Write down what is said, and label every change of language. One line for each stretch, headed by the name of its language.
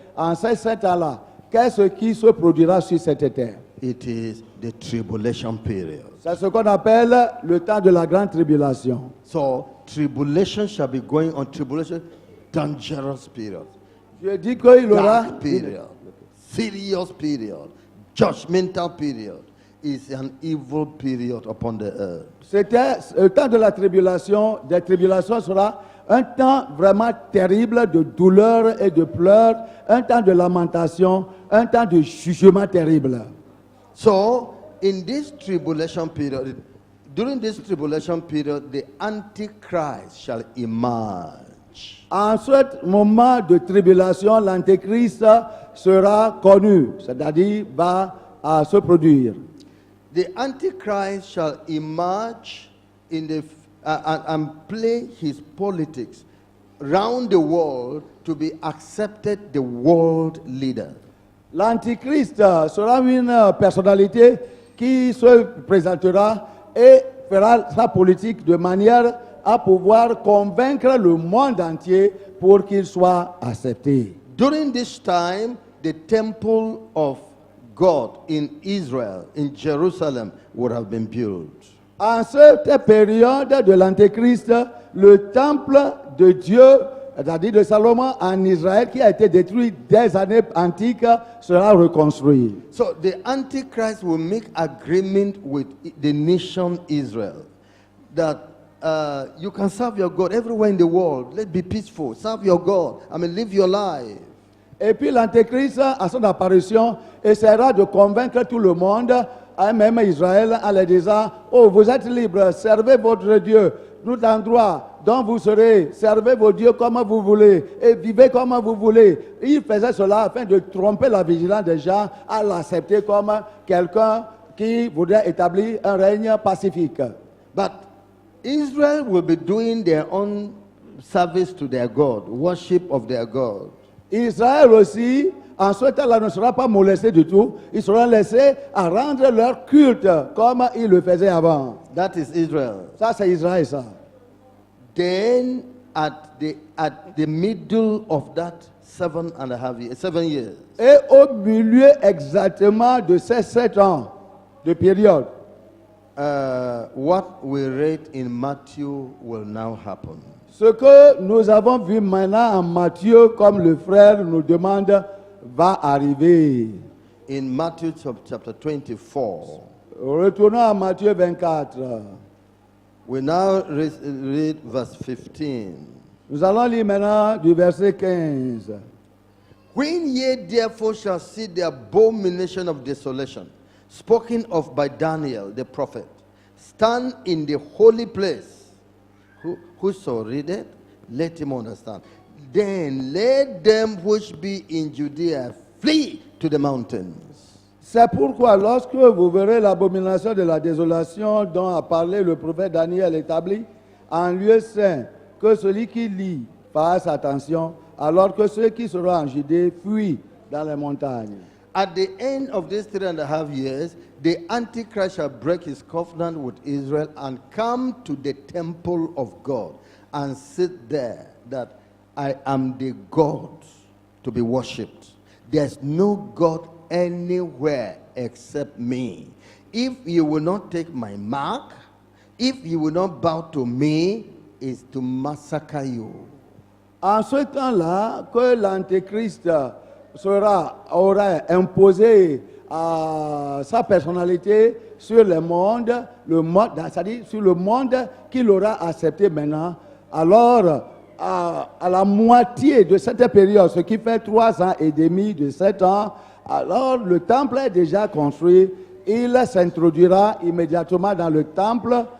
French: En ces 7 ans-là, qu'est-ce qui se produira sur cette terre?
English: It is the tribulation period.
French: C'est ce qu'on appelle le temps de la grande tribulation.
English: So, tribulation shall be going on. Tribulation, dangerous period.
French: Je dis qu'il y aura
English: Dark period. Serious period. Judgmental period. Is an evil period upon the earth.
French: C'était le temps de la tribulation. Des tribulations sera un temps vraiment terrible de douleur et de pleurs, un temps de lamentation, un temps de jugement terrible.
English: So, in this tribulation period, during this tribulation period, the Antichrist shall emerge.
French: En ce moment de tribulation, l'Antéchrist sera connu, c'est-à-dire va se produire.
English: the Antichrist shall emerge in the and play his politics round the world to be accepted the world leader.
French: L'Antichrist sera une personnalité qui se présentera et fera sa politique de manière à pouvoir convaincre le monde entier pour qu'il soit accepté.
English: During this time, the temple of God in Israel, in Jerusalem, would have been built.
French: En cette période de l'Antéchrist, le temple de Dieu, c'est-à-dire de Salomon en Israël, qui a été détruit des années antiques, sera reconstruit.
English: So the Antichrist will make agreement with the nation Israel that you can serve your God everywhere in the world. Let's be peaceful. Serve your God. Live your life.
French: Et puis l'Antéchrist, à son apparition, essaiera de convaincre tout le monde, même Israël, en leur disant, oh, vous êtes libres, servez votre Dieu, tout endroit dont vous serez, servez vos dieux comme vous voulez, et vivez comme vous voulez. Il faisait cela afin de tromper la vigilance des gens à l'accepter comme quelqu'un qui voudrait établir un règne pacifique.
English: But Israel will be doing their own service to their God, worship of their God.
French: Israël aussi, en ce temps-là, ne sera pas molesté du tout. Ils seront laissés à rendre leur culte comme ils le faisaient avant.
English: That is Israel.
French: Ça, c'est Israël, ça.
English: Then, at the middle of that 7 years,
French: Et au milieu exactement de ces 7 ans de période,
English: what we read in Matthew will now happen.
French: ce que nous avons vu maintenant en Matthieu, comme le frère nous demande, va arriver.
English: In Matthew chapter 24,
French: Retournons à Matthieu 24.
English: we now read verse 15.
French: Nous allons lire maintenant du verset 15.
English: When ye therefore shall see the abomination of desolation, spoken of by Daniel the prophet, stand in the holy place. Whoso readeth, let him understand. Then let them which be in Judea flee to the mountains.
French: C'est pourquoi lorsque vous verrez l'abomination de la désolation dont a parlé le prophète Daniel établi en lieu saint, que celui qui lit fasse attention, alors que ceux qui seront en Judée fuient dans les montagnes.
English: At the end of these 3.5 years, the Antichrist shall break his covenant with Israel and come to the temple of God and sit there that I am the God to be worshipped. There's no God anywhere except me. If you will not take my mark, if you will not bow to me, is to massacre you.
French: En ce temps-là, que l'Antéchrist aura imposé sa personnalité sur le monde, c'est-à-dire sur le monde qu'il aura accepté maintenant, alors à la moitié de cette période, ce qui fait 3 ans et demi de 7 ans, alors le temple est déjà construit, il s'introduira immédiatement dans le temple,